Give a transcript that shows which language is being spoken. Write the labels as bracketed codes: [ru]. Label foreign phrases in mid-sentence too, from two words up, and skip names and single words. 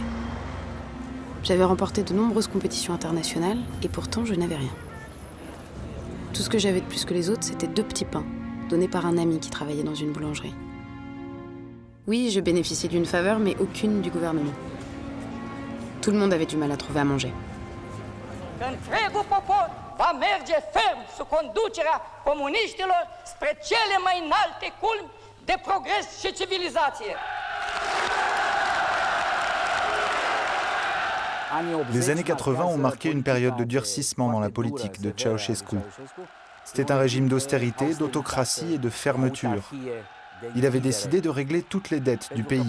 [fr] J'avais remporté de nombreuses compétitions internationales, et pourtant je n'avais rien. Tout ce que j'avais de plus que les autres, c'était 2 petits pains, donnés par un ami qui travaillait dans une boulangerie. Oui, je bénéficiais d'une faveur, mais aucune du gouvernement. Tout le monde avait du mal à trouver à manger. [ro] Întregul popor va merge ferm sub conducerea comuniștilor spre cele mai înalte culmi de progres și civilizație. [fr] Les années 80 ont marqué une période de durcissement dans la politique de Ceausescu. C'était un régime d'austérité, d'autocratie et de fermeture. Il avait décidé de régler toutes les dettes du pays.